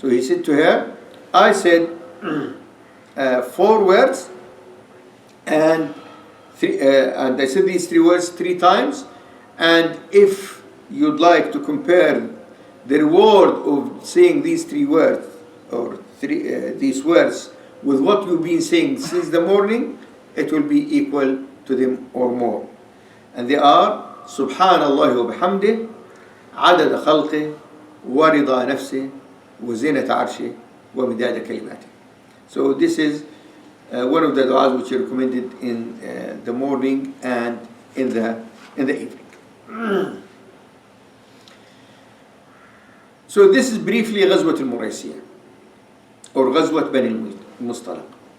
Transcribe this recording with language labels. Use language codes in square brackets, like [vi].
[en] So he said to her, I said 4 words, and I said these 3 words 3 times, and if you'd like to compare the reward of saying these 3 words or these words with what you've been saying since the morning, it will be equal to them or more. And they are [ar] Subhanallah wa bihamdih, عدد خلقه ورضا نفسه وزنة عرشه ومداد كلماته. [en] So this is one of the du'as which are recommended in the morning and in the evening. So this is briefly Ghazwat al-Muraysiyah or Ghazwat Bani al-Mustalaq.